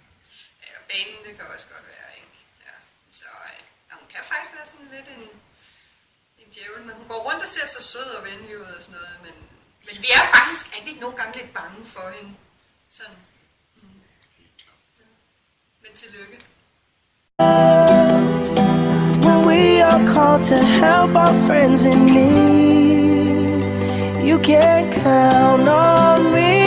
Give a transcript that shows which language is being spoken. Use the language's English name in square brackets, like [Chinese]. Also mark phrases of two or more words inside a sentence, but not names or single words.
[Danish] Ja, banen, det kan også godt være, ikke? Ja. Så hun kan faktisk være sådan lidt en djævel, men hun går rundt og ser så sød og venlig ud og sådan noget, men Men vi er faktisk ikke nogle gange lidt bange for hende. Sådan. Ja. Men tillykke. [English] When we are called to help our friends in need, you can count on me.